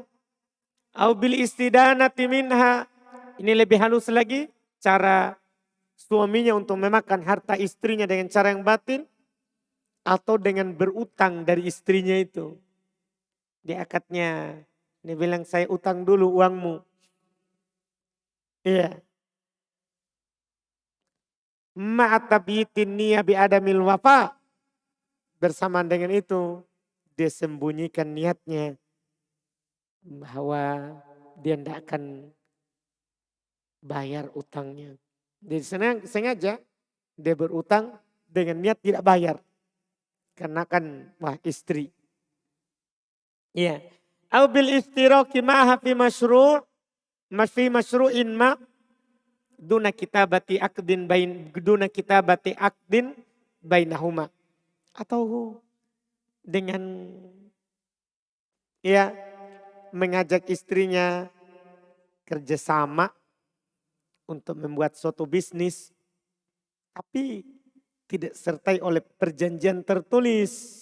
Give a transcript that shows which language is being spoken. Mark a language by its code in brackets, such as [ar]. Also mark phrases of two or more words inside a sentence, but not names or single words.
[ar] أو بالاستدانة منها. [id] Ini lebih halus lagi cara suaminya untuk memakan harta istrinya dengan cara yang batin. Atau dengan berutang dari istrinya itu. Dia akadnya, dia bilang saya utang dulu uangmu. [ar] Iya. مع تبييت النية بعدم الوفاء. [id] Bersamaan dengan itu, dia sembunyikan niatnya bahwa dia tidak akan bayar utangnya. Jadi sengaja dia berutang dengan niat tidak bayar. Karena kan istri. Iya. [ar] أو بالاشتراك معها في مشروع ما دون كتابة عقد بينهما. [id] Atau dengan ya mengajak istrinya kerjasama untuk membuat suatu bisnis. Tapi tidak sertai oleh perjanjian tertulis.